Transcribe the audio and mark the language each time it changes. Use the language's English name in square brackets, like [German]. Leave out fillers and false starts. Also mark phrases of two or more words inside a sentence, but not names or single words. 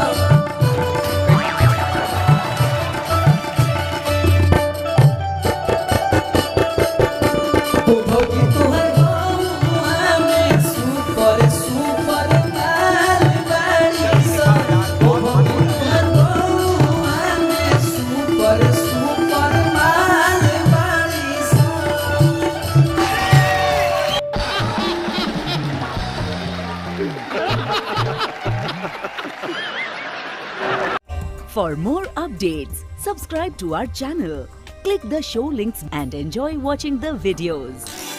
[Bhojpuri] ओ भौजी तोहर गाँव में [English] super super [Bhojpuri] माल बाड़ी सा। ओ भौजी तोहर गाँव में [English] super super [Bhojpuri] माल बाड़ी सा। [English] For more updates, subscribe to our channel, click the show links and enjoy watching the videos.